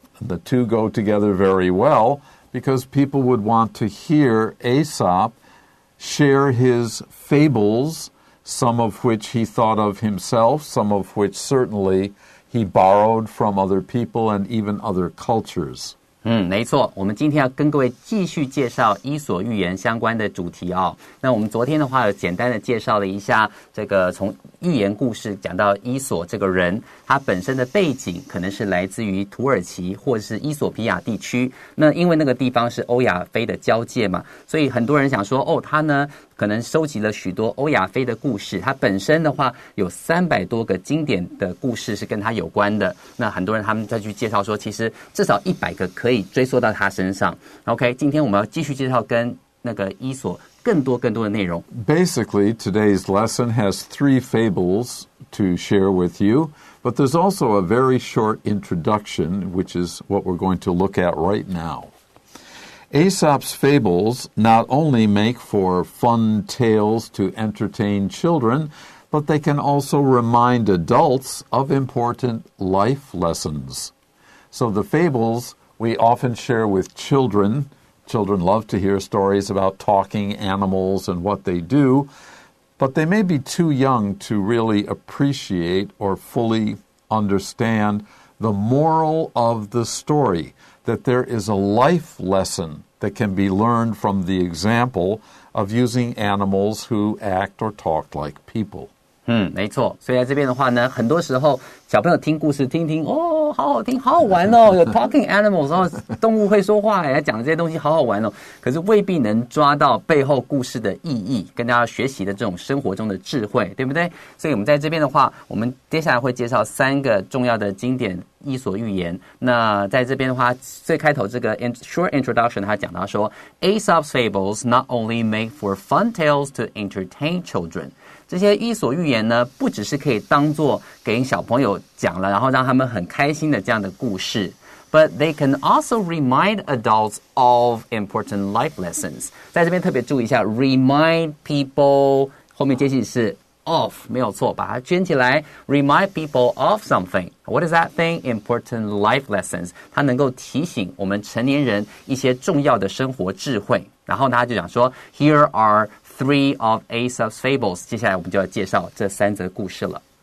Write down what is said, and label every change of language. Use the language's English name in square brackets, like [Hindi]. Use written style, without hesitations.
[English] The two go together very well because people would want to hear Aesop share his fables, some of which he thought of himself, some of which certainly he borrowed from other people and even other cultures. [Chinese] 没错，我们今天要跟各位继续介绍伊索寓言相关的主题哦。那我们昨天的话有简单的介绍了一下这个从寓言故事讲到伊索这个人，他本身的背景可能是来自于土耳其或者是伊索比亚地区。那因为那个地方是欧亚非的交界嘛，所以很多人想说他呢可能收集了许多欧亚非的故事，他本身的话有300多个经典的故事是跟他有关的。那很多人他们再去介绍说，其实至少100个可以追溯到他身上。 OK， 今天我们要继续介绍跟那个伊索更多的内容。 [English] Basically, today's lesson has 3 fables to share with you, but there's also a very short introduction, which is what we're going to look at right now. Aesop's fables not only make for fun tales to entertain children, but they can also remind adults of important life lessons. So the fables we often share with children. Children love to hear stories about talking animals and what they do, but they may be too young to really appreciate or fully understand the moral of the story, that there is a life lesson that can be learned from the example of using animals who act or talk like people. [Chinese] 没错，所以在这边的话呢，很多时候小朋友听故事听好好听，好好玩哦，有 [English] talking animals， [Chinese] 然后动物会说话，讲的这些东西好好玩哦，可是未必能抓到背后故事的意义，跟大家学习的这种生活中的智慧，对不对？所以我们在这边的话，我们接下来会介绍3个重要的经典伊索寓言。那在这边的话，最开头这个 short introduction， 他讲到说 ， [English] Aesop's fables not only make for fun tales to entertain children。 [Chinese] 这些伊索寓言呢，不只是可以当作给小朋友讲了，然后让他们很开心的这样的故事 ， [English] but they can also remind adults of important life lessons。 [Chinese] 在这边特别注意一下 ，remind people 后面接续是 of， 没有错，把它圈起来 ， [English] remind people of something。 What is that thing? Important life lessons。 [Chinese] 它能够提醒我们成年人一些重要的生活智慧。然后他就讲说 ， [English] Here are 3 of Aesop's fables。 [Chinese] 接下来我们就要介绍这3则故事了。